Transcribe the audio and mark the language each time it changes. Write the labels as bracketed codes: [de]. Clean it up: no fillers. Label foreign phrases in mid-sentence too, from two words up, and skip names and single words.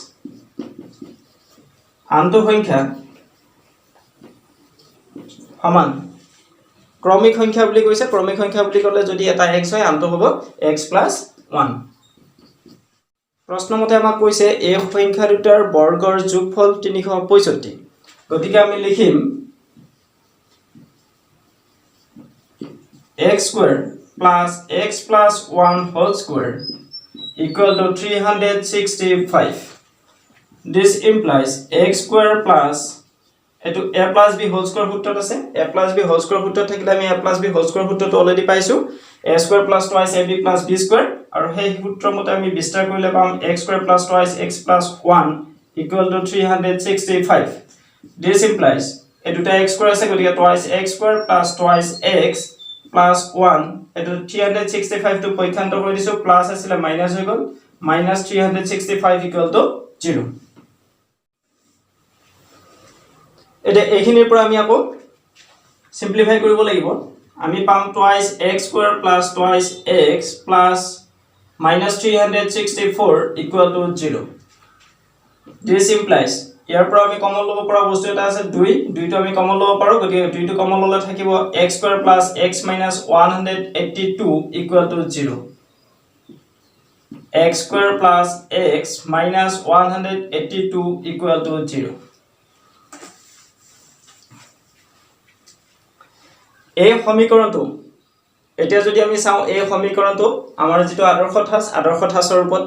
[as] আনটো সংখ্যা সমান ক্ৰমিক সংখ্যা বুলি কৈছে ক্ৰমিক সংখ্যা বুলি ক'লে যদি এটা x হয় আনটো হ'ব x + 1 প্ৰশ্নমতে আমাক কৈছে এই সংখ্যা দুটাৰ বৰ্গৰ যোগফল 365 গতিকে আমি লিখিম [en] x² + x + 1 whole square = 365 this implies x² plus এটো a + b whole square [as] সূত্ৰত আছে a + b [en] whole square [as] সূত্ৰত থাকিলে আমি a + b [en] whole square [as] সূত্ৰটো অলৰেডি পাইছো a² + [en] twice ab [as] + b² আৰু সেই সূত্ৰ মতে আমি বিস্তাৰ কৰিলে পাম x² + [en] twice x [as] + 1 = 365 [en] this implies [as] এ দুটা x² আছে গতিকে [en] twice x² + twice x [as] + 1 এটো 365 টো পক্ষান্ত কৰি দিছো প্লাস আছিল মাইনাস হৈ গল -365 = 0 এটা এইখিনিৰ পৰা আমি আকৌ সিম্পলিফাই কৰিব লাগিব আমি পাম [en] twice x² + twice x plus [as] -364 = 0 [en] this implies [as] ইয়াৰ পৰা আমি কমন লব পৰা বস্তু এটা আছে 2 2টো আমি কমন লব পাৰো গতিকে 2টো কমন ললে থাকিব x² + x - 182 = 0 x² + x - 182 = 0 এই সমীকৰণটো এতিয়া যদি আমি চাও এই সমীকৰণটো আমাৰ যেটো আদৰ্শ ঠাঁচৰ ৰূপত